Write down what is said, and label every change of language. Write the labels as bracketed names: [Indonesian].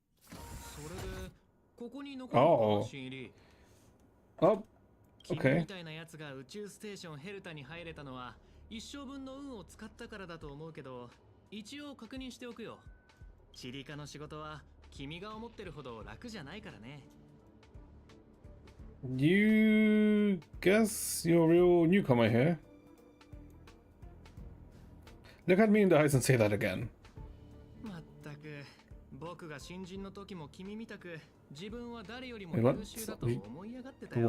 [Japanese] それでここに残るのか、新入り。 [English] Oh, [Japanese] 君 [English] okay. [Japanese] みたいなやつが宇宙ステーションヘルタに入れたのは一生分の運を使ったからだと思うけど、一応確認しておくよ。チリカの仕事は君が思ってるほど楽じゃないからね。 [English] You guess you're a real newcomer here? Look at me in the eyes and say that again. [Japanese] まったく、僕が新人の時も君みたく自分は誰よりも優秀だと思い上がってたよ。